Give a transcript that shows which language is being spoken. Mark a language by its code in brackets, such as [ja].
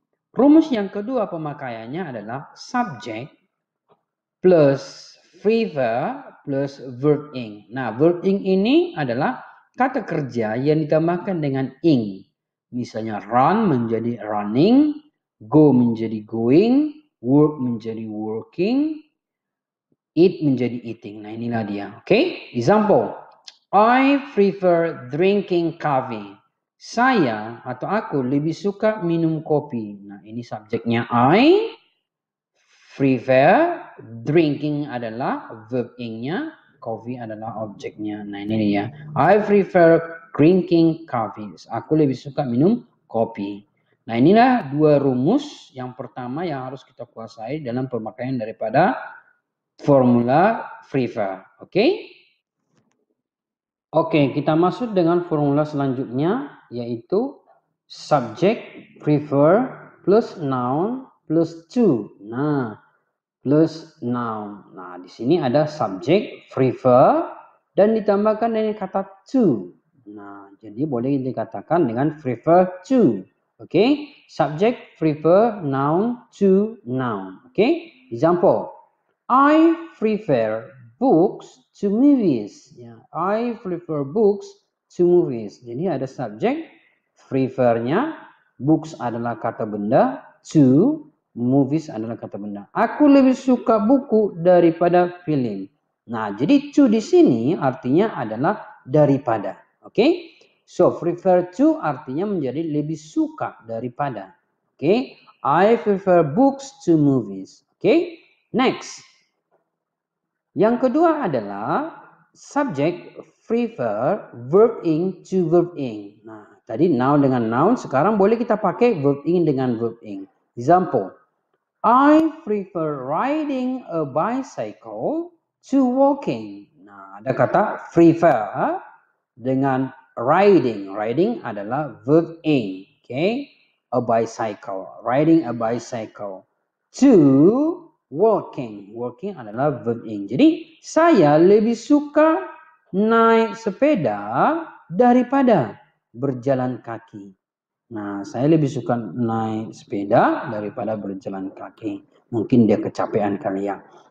[id] Rumus yang kedua pemakaiannya adalah subject plus prefer plus verb ing. Nah, verb ing ini adalah kata kerja yang ditambahkan dengan ing. Misalnya run menjadi running, go menjadi going, work menjadi working, eat menjadi eating. Nah, inilah dia. Oke? Okay? Example. [en] I prefer drinking coffee. [id] Saya atau aku lebih suka minum kopi. Nah, ini subjeknya I. Prefer, drinking adalah verb ing-nya, coffee adalah objeknya. Nah, ini dia. [en] I prefer drinking coffee. [id] Aku lebih suka minum kopi. Nah, inilah dua rumus yang pertama yang harus kita kuasai dalam pemakaian daripada formula prefer. Oke? Oke, kita masuk dengan formula selanjutnya yaitu subject prefer plus noun plus to. Nah, plus noun. Nah, di sini ada subject prefer dan ditambahkan dengan kata to. Nah, jadi boleh dikatakan dengan prefer to. [en] Oke, okay? Subject prefer noun to noun. Oke, okay? Example. I prefer books to movies. Ya, I prefer books to movies. [id] Jadi ada subjek, prefernya, books adalah kata benda, to, movies adalah kata benda. Aku lebih suka buku daripada film. Nah, jadi to di sini artinya adalah daripada. Oke? Okay? So, prefer to artinya menjadi lebih suka daripada. Oke? Okay? [en] I prefer books to movies. [id] Oke? Okay? Next. Yang kedua adalah subject prefer verb ing to verb ing. Nah, tadi noun dengan noun, sekarang boleh kita pakai verb ing dengan verb ing. [en] Example, I prefer riding a bicycle to walking. [id] Nah, ada kata prefer dengan riding. Riding adalah verb ing. [en] Okay? A bicycle. Riding a bicycle. To walking. [id] Walking adalah verb ing. Jadi saya lebih suka naik sepeda daripada berjalan kaki. Nah, saya lebih suka naik sepeda daripada berjalan kaki. Mungkin dia kecapean kali ya.